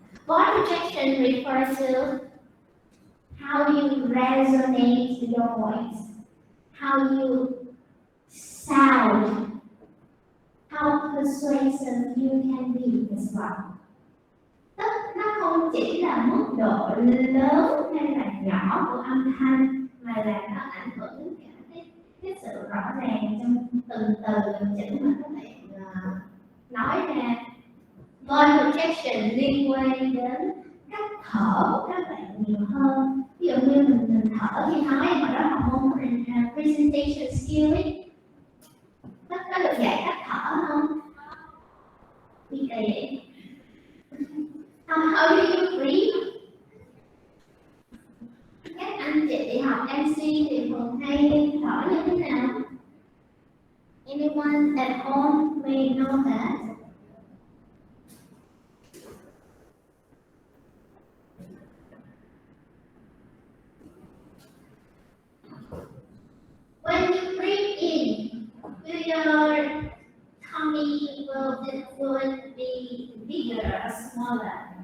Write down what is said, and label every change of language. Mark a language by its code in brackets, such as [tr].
[en] Voice projection refers to how you resonate your voice, how you sound, how persuasive you can be as well. [vi] Tức nó không chỉ là mức độ lớn hay là nhỏ của âm thanh mà là nó ảnh hưởng đến cả cái sự rõ ràng trong từng từ từng chữ mà các bạn nói ra. Voice projection liên quan đến cách thở của các bạn nhiều hơn. Ví dụ như mình thở khi nói mà đó là môn presentation skill ấy, nó được dạy cách thở không? Như vậy. [en] How do you breathe? [vi] Các anh chị học MC thì thường hay thở như thế nào? [en] Anyone at home may know that. When you breathe in, will your tummy will be bigger or smaller?